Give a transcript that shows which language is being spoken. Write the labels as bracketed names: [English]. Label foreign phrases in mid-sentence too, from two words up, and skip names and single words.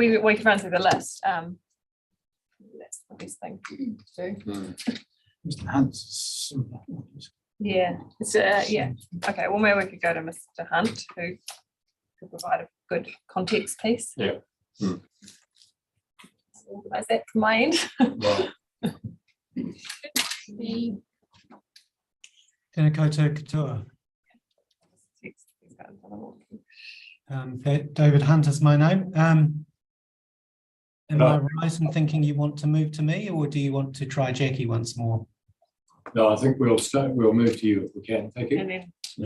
[English] We can run through the list. That's the best thing to do. Mr. Hunt's. Yeah. It's yeah. Okay. Well, maybe we could go to Mr. Hunt, who could provide a good context piece. Yeah. Organise that from my end. Right. [Māori] Tēnā koutou katoa. [English] David Hunt is my name. Am I right in thinking you want to move to me, or do you want to try Jackie once more? No, I think we'll move to you if we can. Thank you.